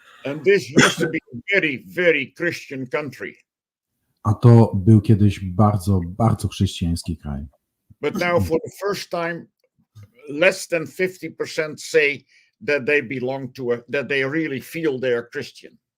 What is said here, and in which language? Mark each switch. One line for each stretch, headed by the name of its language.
English: And this used to be a very, very Christian country.
Polish: A to był kiedyś bardzo, bardzo chrześcijański kraj.
English: But now for the first time, less than 50% say that they belong to that they really feel they are Christian.